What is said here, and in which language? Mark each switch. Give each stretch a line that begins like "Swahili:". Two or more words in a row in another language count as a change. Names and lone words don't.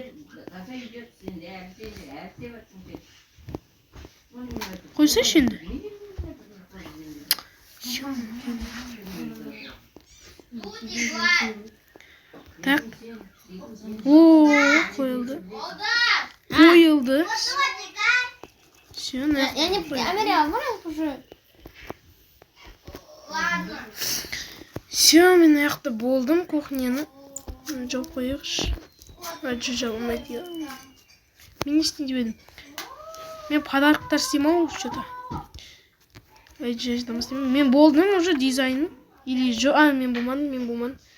Kazakh: Қойсайшы енді.
Russian: Так.
Kazakh: О, қойылды. Қойылды.
Russian: Все, Я не проверяла, можно уже? Все,
Kazakh: мен аяқта болдым, кухняны. Жауып қойықшы. Жо жабылмайды. Мен не істейін деп едім? Мен подарктар істеймін ау, что-то. Мен болдым уже дизайн. Или жо... мен болмадым.